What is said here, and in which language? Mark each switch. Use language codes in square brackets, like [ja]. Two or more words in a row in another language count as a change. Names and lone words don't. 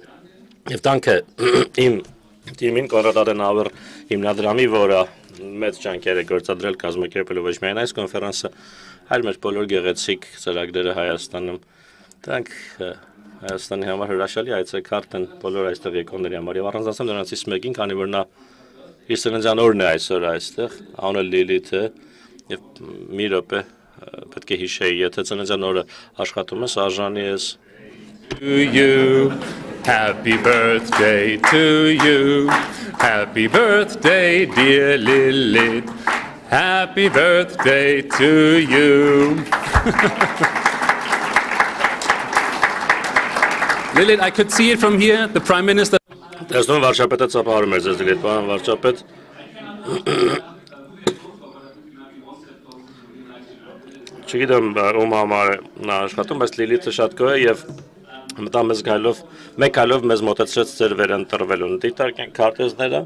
[hy] եւ տանքը իմ թիմին Կոնրադ Ադենաուեր հիմնադրամի, որը մեծ ջանքեր է գործադրել կազմակերպելու ոչ միայն այս կոնֆերանսը, այլ մեր բոլոր գեղեցիկ ծրագրերը Հայաստանում։ Դրանք Հայաստանի համար հրաշալի այցեքարտ են բոլոր այստեղ եկողների համար եւ առանձնացեմ նրանցից մեկին, քանի որ նա իր ծննդյան օրն է այսօր այստեղ, անունը Լիլիթ է եւ մի րոպե պետք է հիշեի, եթե ծննդյան օրը աշխատում ես, արժանի ես [en] To you, happy birthday to you, happy birthday dear Lilith, happy birthday to you. Lilith, I could see it from here, the Prime Minister. [hy] Տեսնում վարչապետը ծափահարում էր ձեզ Լիլիթ, պարոն վարչապետ։ Չգիտեմ ում համար նա աշխատում, բայց Լիլիթը շատ գոհ է եւ մտա մեզ գալով, մեկ գալով մեզ մոտեցրեց ձեր վերընտրվելուն։ Դիտարկենք քարտեզները։